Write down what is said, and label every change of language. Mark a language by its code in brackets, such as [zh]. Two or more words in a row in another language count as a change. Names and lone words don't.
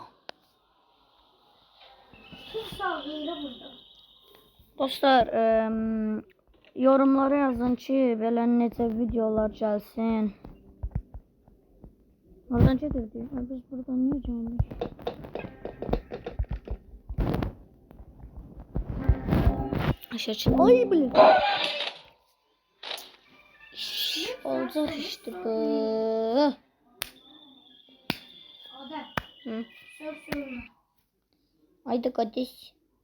[az] Dostlar, yorumlara yazın ki, belə necə videolar gəlsin. Oradan gedirdik. Biz buradan niyə gəldik? Aşağı. Ay bilir. [tr] Olacaq işte bu. Adem. Hı. Sor sorunu. Haydi kardeş.